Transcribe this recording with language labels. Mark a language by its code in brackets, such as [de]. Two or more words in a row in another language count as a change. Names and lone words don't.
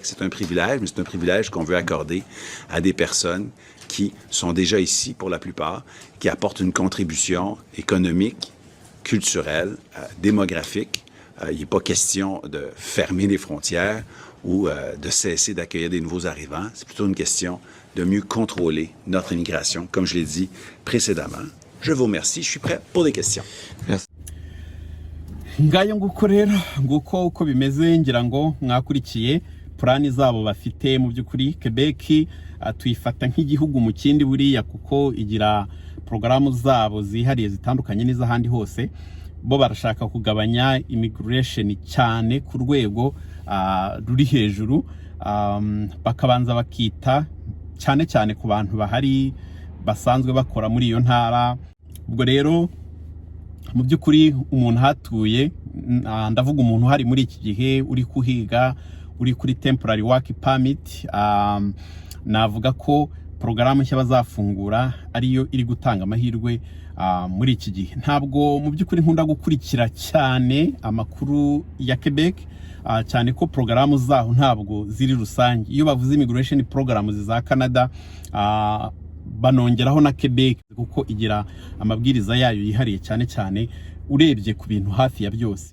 [fr] C'est un privilège, mais c'est un privilège qu'on veut accorder à des personnes qui sont déjà ici pour la plupart, qui apportent une contribution économique, culturelle, démographique. Il n'est pas question de fermer les frontières ou de cesser d'accueillir des nouveaux arrivants. C'est plutôt une question de mieux contrôler notre immigration, comme je l'ai dit précédemment. Je vous remercie. Je suis prêt pour des questions. Merci. [rw] Ngayo nguko rero nguko uko bimeze ngira ngo mwakurikiye plani zabo bafite mu by'ukuri Quebec tuyifata nk'igihugu mu kindi buriya kuko igira porogaramu zabo zihariye zitandukanye n'izahandi hose bo barashaka kugabanya immigration cyane ku rwego ruri hejuru bakabanza bakita cyane cyane ku bantu bahari basanzwe bakora muri iyo ntara. Ubwo rero mu by'ukuri umuntu hatuye ndavuga umuntu hari muri iki gihe uri kuhiga, uri kuri [en] temporary work permit, [rw] navuga ko porogaramu nshya bazafungura ariyo iri gutanga amahirwe muri iki gihe. Ntabwo mu by'ukuri nkunda gukurikira cyane amakuru ya Quebec, cyane ko porogaramu zaho ntabwo ziri rusange. Iyo bavuze [en] immigration programs [rw] za Canada, banongeraho na Quebec kuko igira amabwiriza yayo yihariye cyane cyane urebye ku bintu hafi ya byose.